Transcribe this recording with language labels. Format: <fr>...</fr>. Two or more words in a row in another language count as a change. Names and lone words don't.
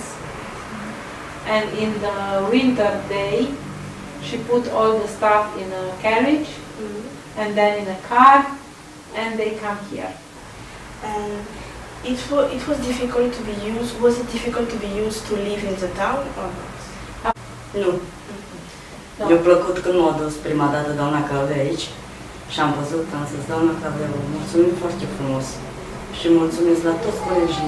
<en>And in the winter day, she put all the stuff in a carriage and then in a car and they come here. And it was difficult to be used. Was it difficult to be used to live in the town or not?</en> <ro>Nu. Mi-a plăcut când m-a dus prima dată doamna Claudia aici și am văzut, am zis, doamna Claudia, vă mulțumim foarte frumos și mulțumesc la toți colegii.</ro>